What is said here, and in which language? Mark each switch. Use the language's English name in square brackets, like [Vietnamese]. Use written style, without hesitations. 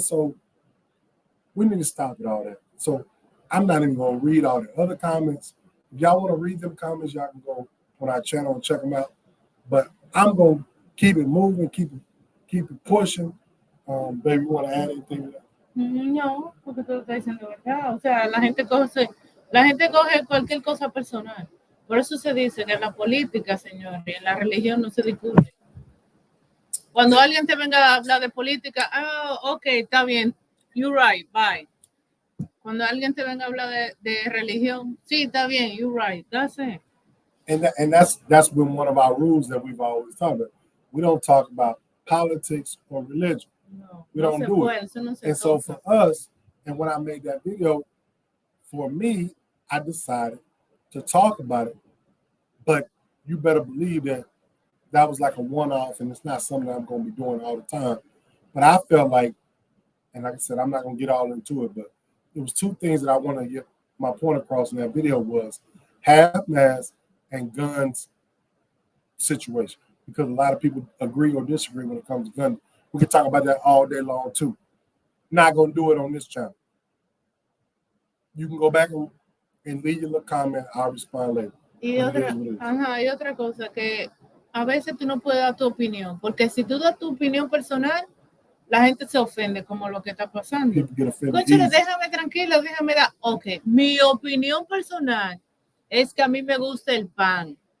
[English] So we need to stop at all that. So I'm not even going to read all the other comments. If y'all want to read them comments, y'all can go on our channel and check them out. But I'm going to keep it moving, keep it pushing. Baby, you want to add anything to that? [Spanish] No, porque tú lo estás diciendo verdad. O sea, la gente coge cualquier cosa personal. Por eso se dice que en la política, señor, y en la religión no se discute. Cuando alguien te venga a hablar de política, ok, está bien, [English] you're right, bye. [Spanish] Cuando alguien te venga a hablar de religión, sí, está bien, [English] you're right, that's it. And that's been one of our rules that we've always talked about. We don't talk about politics or religion. No, we don't do it. And so for us, and when I made that video, for me, I decided to talk about it. But you better believe that was like a one-off, and it's not something I'm going to be doing all the time. But I felt like, and like I said, I'm not going to get all into it, but there was two things that I want to get my point across in that video was half-mast and guns situation. Because a lot of people agree or disagree when it comes to guns. We can talk about that all day long, too. Not going to do it on this channel. You can go back and leave your little comment. I'll respond later. [Spanish] Y otra cosa, que a veces tú no puedes dar tu opinión, porque si tú das tu opinión personal, la gente se ofende como lo que está pasando. Cónchale, déjame tranquilo, déjame dar. Ok, mi opinión personal es que a mí me gusta el pan.